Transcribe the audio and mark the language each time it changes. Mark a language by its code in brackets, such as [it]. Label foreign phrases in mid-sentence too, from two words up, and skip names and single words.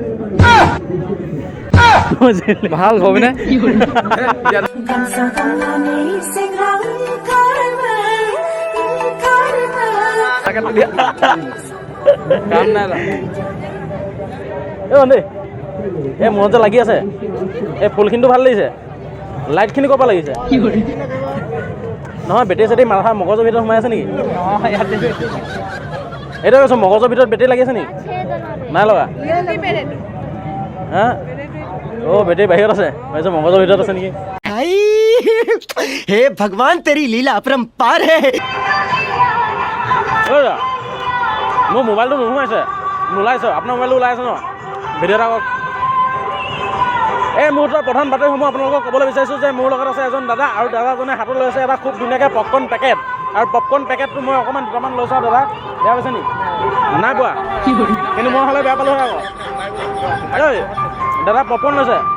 [as] ভাল হবনে এই মনত যে লাগি আছে এই ফুলখিনিটো ভাল লাগিছে লাইটখিনি ক'ৰ পৰা লাগিছে নহয় বেটেৰী চেটেৰী মাথা মগজৰ ভিতৰত সোমাই আছে নেকি এইটো কৈছোঁ মগজৰ ভিতৰত বেটেৰী লাগি আছে নেকি নাই লগা হা অ' বেটেৰী বাহিৰত আছে ভাবিছোঁ মগজৰ ভিতৰত আছে নেকি [hi] हे भगवान तेरी लीला अपरंपार है [as] মোৰ মোবাইলটো নোসোমাইছে নোলাইছে আপোনাৰ মোবাইলটো ওলাই আছে ন ভিডিঅ' এটা কওক এই মুহূৰ্তৰ প্ৰধান বাতৰিসমূহ আপোনালোকক ক'বলৈ বিচাৰিছোঁ যে মোৰ লগত আছে এজন দাদা আৰু দাদাজনে হাতত লৈ আছে এটা খুব ধুনীয়াকৈ পপকৰ্ণ পেকেট আৰু পপকৰ্ণ পেকেটটো মই অকণমান দুটামান লৈছোঁ আৰু দাদা বেয়া পাইছে নেকি নাই পোৱা কিন্তু মই হ'লে বেয়া পালোঁ হয় আকৌ এই দাদা পপকৰ্ণ লৈছে